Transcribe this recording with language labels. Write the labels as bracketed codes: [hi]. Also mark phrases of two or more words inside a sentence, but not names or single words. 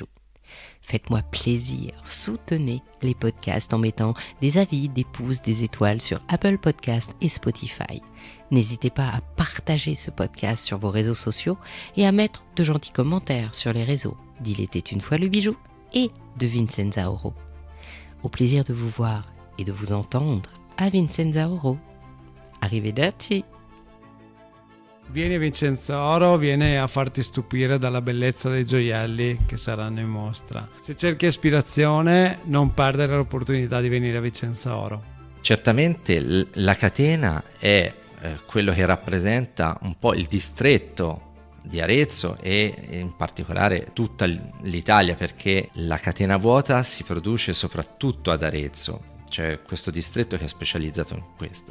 [fr] Faites-moi plaisir, soutenez les podcasts en mettant des avis, des pouces, des étoiles sur Apple Podcasts et Spotify. N'hésitez pas à partager ce podcast sur vos réseaux sociaux et à mettre de gentils commentaires sur les réseaux d'Il était une fois le bijou et de Vincenza Oro. Au plaisir de vous voir et de vous entendre à Vincenza Oro. Arrivederci! [it] Vieni a Vicenza Oro, vieni a farti stupire dalla bellezza dei gioielli che saranno in mostra. Se cerchi ispirazione, non perdere l'opportunità di venire a Vicenza Oro. Certamente la catena è quello che rappresenta un po' il distretto di Arezzo e in particolare tutta l'Italia, perché la catena vuota si produce soprattutto ad Arezzo, c'è questo distretto che è specializzato in questo.